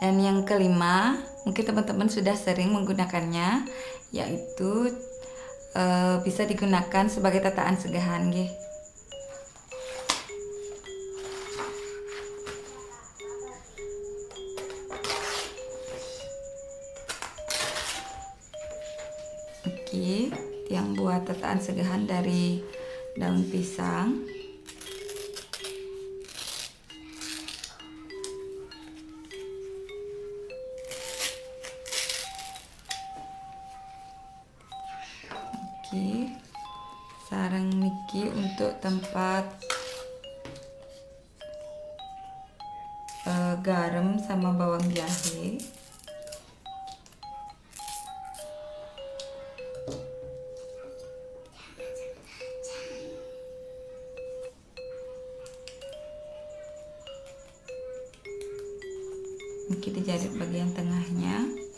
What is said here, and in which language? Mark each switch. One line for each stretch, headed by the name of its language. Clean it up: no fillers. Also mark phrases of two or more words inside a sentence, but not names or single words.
Indonesian: Dan yang kelima, mungkin teman-teman sudah sering menggunakannya, yaitu bisa digunakan sebagai
Javanese: tataan segahan
Indonesian: nggih. Oke, yang buat
Javanese: tataan segahan
Indonesian: dari daun pisang. Oke,
Javanese: sarang niki
Indonesian: untuk tempat garam sama bawang jahe. Niki dijahit bagian tengahnya.